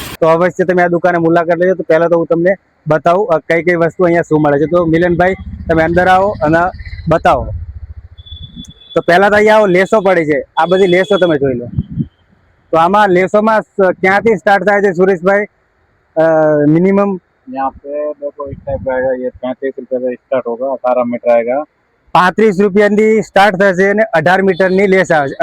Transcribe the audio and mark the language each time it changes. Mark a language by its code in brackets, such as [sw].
[gu] તો અવશ્ય તમે આ દુકાને મુલાકાત લેજો. તો પહેલા તો હું તમને બતાવું કઈ કઈ વસ્તુ અહીંયા શું મળે છે. તો મિલનભાઈ, તમે અંદર આવો અને બતાવો. તો પહેલા તો અહીંયા આવો, લેસો પડી છે. આ બધી લેસો તમે જોઈ લો. તો આમાં લેસોમાં ક્યાંથી સ્ટાર્ટ થાય છે સુરેશભાઈ मिनिमम? [hi] यहाँ पे देखो इस टाइप का आएगा, ये 35 रुपये से स्टार्ट होगा, 18 मीटर आएगा। [gu] 35 રૂપિયાથી સ્ટાર્ટ થશે અને 18 મીટરની લેસ આવે છે.